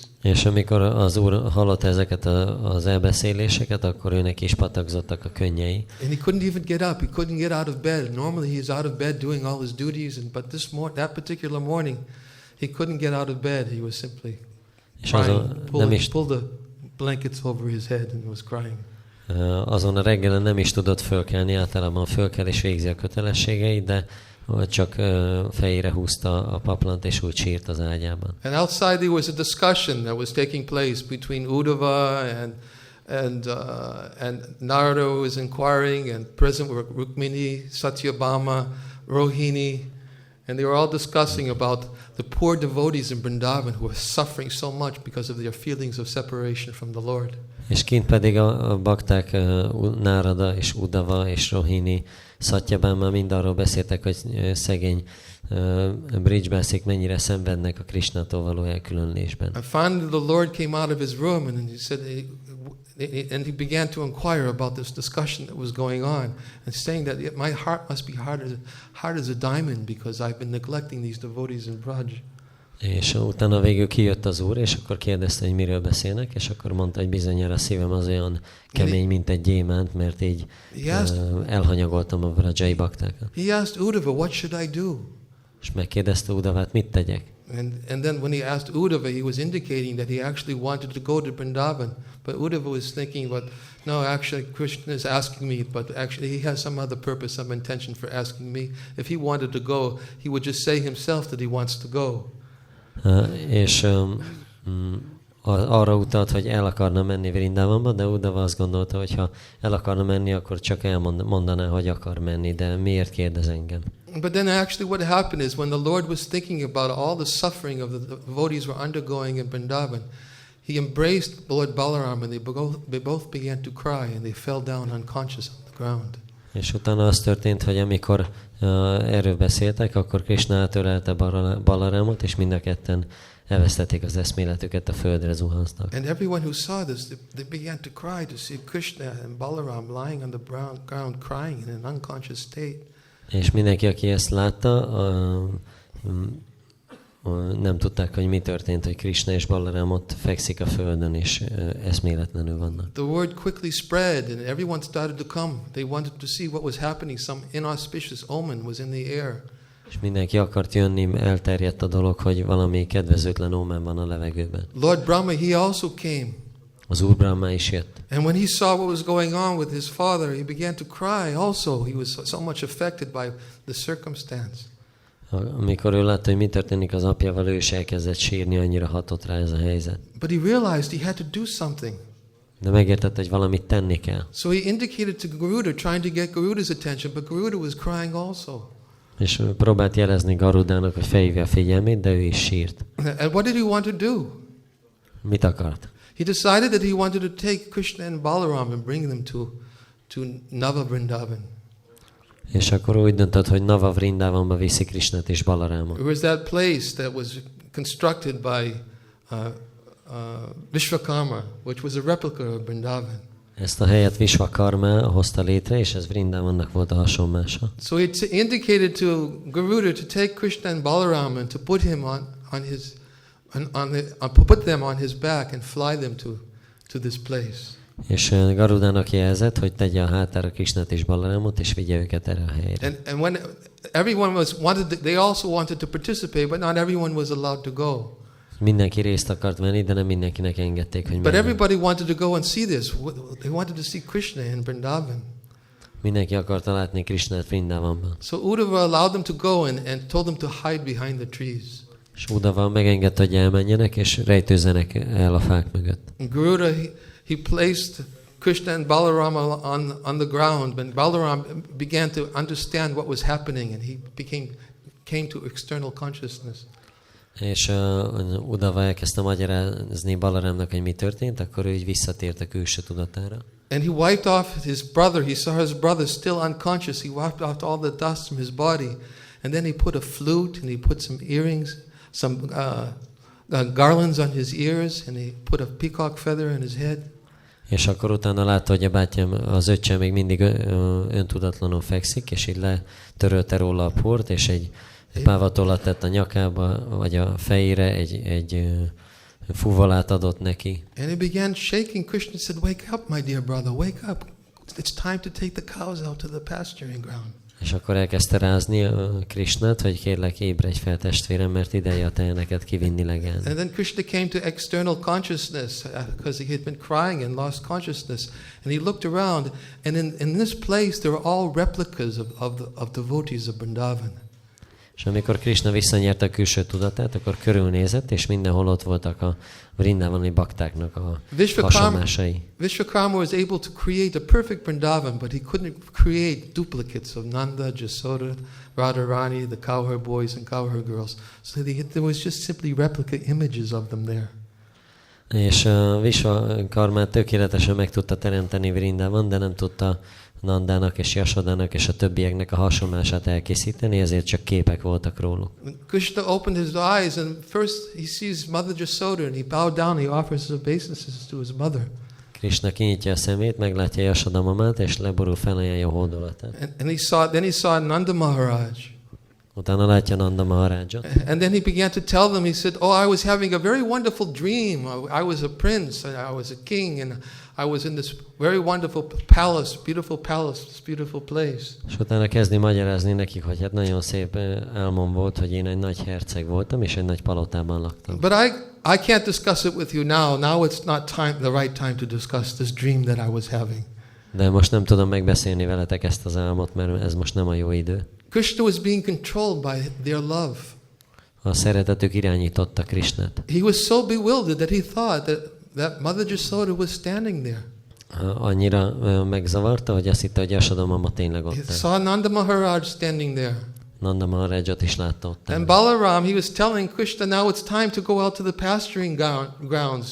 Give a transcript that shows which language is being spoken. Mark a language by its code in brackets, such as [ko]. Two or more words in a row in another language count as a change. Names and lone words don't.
[hu] És amikor az Úr hallotta ezeket az elbeszéléseket, akkor őnek is patakzottak a könnyei. [en] And he couldn't even get up, he couldn't get out of bed. Normally he is out of bed doing all his duties, but that particular morning he couldn't get out of bed. He was simply crying, pulled the blankets over his head and was crying. [hu] Azon a reggelen nem is tudott fölkelni, általában fölkel és végzi a kötelességeit, de csak fejére húzta a paplant, és úgy sírt az ágyában. [en] And outside there was a discussion that was taking place between Uddhava and Narada was inquiring, and present were Rukmini, Satyabhama, Rohini, and they were all discussing about the poor devotees in Vrindavan who were suffering so much because of their feelings of separation from the Lord. [hu] És kint pedig a bakták Nárada és Uddhava és Rohini, Satyabhama mind arról beszéltek, hogy szegény bridgebászik mennyire szenvednek a Krisnától való elkülönülésben. [en] And finally the Lord came out of his room and he said, and he began to inquire about this discussion that was going on, and saying that my heart must be hard as a diamond because I've been neglecting these devotees in Braj. [hu] És utána végül kijött az Úr, és akkor kérdezte, hogy miről beszélnek, és akkor mondta, hogy bizonyára a szívem az olyan kemény, mint egy gyémánt, mert így elhanyagoltam a vrajai baktákat. [en] He asked Uddhava, what should I do? [hu] És megkérdezte Uddhavát, mit tegyek? [en] And then when he asked Uddhava, he was indicating that he actually wanted to go to Vrindavan, but Uddhava was thinking, but no, actually Krishna is asking me, but actually he has some other purpose, some intention for asking me. If he wanted to go, he would just say himself that he wants to go. [hu] És arra utalt, hogy el akarna menni Vrindavanba, de Uddhava azt gondolta, hogy ha el akarna menni, akkor csak elmondaná, hogy akar menni, de miért kérdez engem? [en] But then actually what happened is when the Lord was thinking about all the suffering of the devotees were undergoing in Vrindavan, he embraced Lord Balaram and they both began to cry and they fell down unconscious on the ground. [hu] És utána az történt, hogy amikor erről beszéltek, akkor Krishna átölelte Balaramot, és mind a ketten elvesztették az eszméletüket, a földre zuhanztak. [en] And everyone who saw this, they began to cry to see Krishna and Balaram lying on the ground crying in an unconscious state. [hu] És mindenki, aki ezt látta, nem tudták, hogy mi történt, hogy Krishna és Balaram ott fekszik a földön, és eszméletlenül vannak. [en] The word quickly spread and everyone started to come. They wanted to see what was happening. Some inauspicious omen was in the air. [hu] És mindenki akart jönni, elterjedt a dolog, hogy valami kedvezőtlen ómen van a levegőben. [en] Lord Brahma, he also came. [hu] Az Úr Brahma is jött. [en] And when he saw what was going on with his father, he began to cry also. He was so much affected by the circumstance. [hu] Amikor ő látta, hogy mi történik az apjával, ő is elkezdett sírni, annyira hatott rá ez a helyzet. [en] But he realized he had to do something. [hu] De megértette, hogy valamit tenni kell. [en] So he indicated to Garuda, trying to get Garuda's attention, but Garuda was crying also. [hu] És próbált jelezni Garudának, hogy felhívja a figyelmét, de ő is sírt. [en] And what did he want to do? [hu] Mit akart? [en] He decided that he wanted to take Krishna and Balaram and bring them to Nava Vrindavan. [hu] És akkor úgy döntött, hogy Nava Vrindavanba viszi Krisnát és Balarámot. [en] It was that place that was constructed by Vishvakarma, which was a replica of Vrindavan. [hu] Ezt a helyet Vishvakarma hozta létre, és ez Vrindavannak volt a hasonlása. [en] So he indicated to Garuda to take Krishna and Balaram and to put him put them on his back and fly them to this place. [hu] És Garudának jelzett, hogy tegye a hátára Krisnát és Balarámot, és vigye őket erre a helyre. [en] And when everyone they also wanted to participate, but not everyone was allowed to go. [hu] Mindenki részt akart venni, de nem mindenkinek engedték, hogy [en] But [hu] menjen. [en] everybody wanted to go and see this. They wanted to see Krishna in Vrindavan. [hu] Mindenki akarta látni Krisnát Vrindavanban. [en] So Uddhava allowed them to go and told them to hide behind the trees. [hu] És Uddhava megengedte, hogy elmenjenek, és rejtőzzenek el a fák mögött. [en] And Garuda, he placed Krishna and Balaram on the ground, and Balaram began to understand what was happening, and he came to external consciousness. [hu] És Uddhava elkezdte magyarázni Balarámnak, hogy mi történt, akkor ő így visszatért a külső tudatára. [en] And he wiped off his brother. He saw his brother still unconscious. He wiped off all the dust from his body. And then he put a flute and he put some earrings, some garlands on his ears, and he put a peacock feather in his head. [hu] És akkor utána látta, hogy a bátyám, az öccse még mindig öntudatlanul fekszik, és így letörölte róla a port, és egy pávatollat tett a nyakába, vagy a fejére, egy fuvolát adott neki. [en] And he began shaking. Krishna said, "Wake up, my dear brother, wake up. It's time to take the cows out to the pasturing ground." [hu] És akkor elkezdte rázni a Krisnát, hogy kérlek, ébredj fel testvérem, mert ideje a tejeneket kivinni legelni. [en] And then Krishna came to external consciousness because he had been crying and lost consciousness. And he looked around, and in this place there were all replicas of devotees of Vrindavan. [hu] És amikor Krishna visszanyerte a külső tudatát, akkor körülnézett, és mindenhol ott voltak a vrindavani baktáknak a hasonlásai. [en] Vishvakarma was able to create a perfect Vrindavan, but he couldn't create duplicates of Nanda, Jasoda, Radharani, the cowherd boys and cowherd girls. So there was just simply replica images of them there. [hu] És Vishvakarmát tökéletesen meg tudta teremteni Vrindavan, de nem tudta Nandának és Jasodának és a többieknek a hasonlását elkészíteni, ezért csak képek voltak róluk. [en] Krishna opened his eyes and first he sees Mother Jasoda and he bowed down, he offers his obeisances to his mother. [hu] Krishna kinyitja a szemét, meglátja Jasoda mamát, és leborul felajánlja a hódolatát. [en] And then he saw Nanda Maharaj. [hu] Utána látja Nanda Maharajot. [en] And then he began to tell them, he said, "Oh, I was having a very wonderful dream. I was a prince, and I was a king, and I was in this very wonderful palace, this beautiful place." [hu] És utána kezdi magyarázni nekik, hogy hát nagyon szép álmom volt, hogy én egy nagy herceg voltam, és egy nagy palotában laktam. [en] But I can't discuss it with you now. Now it's not the right time to discuss this dream that I was having. [hu] De most nem tudom megbeszélni veletek ezt az álmot, mert ez most nem a jó idő. [en] Krishna was being controlled by their love. [hu] A szeretetük irányította Krisnát. [en] He was so bewildered that he thought that Mother Jasoda was standing there. [hu] Annyira megzavarta, hogy azt hitte, hogy Jasoda mama tényleg ott [en] He [hu] áll. [en] saw Nanda Maharaj standing there. [hu] Nanda Maharajot is látta ott. [en] And Balaram, he was telling Krishna, now it's time to go out to the pasturing grounds.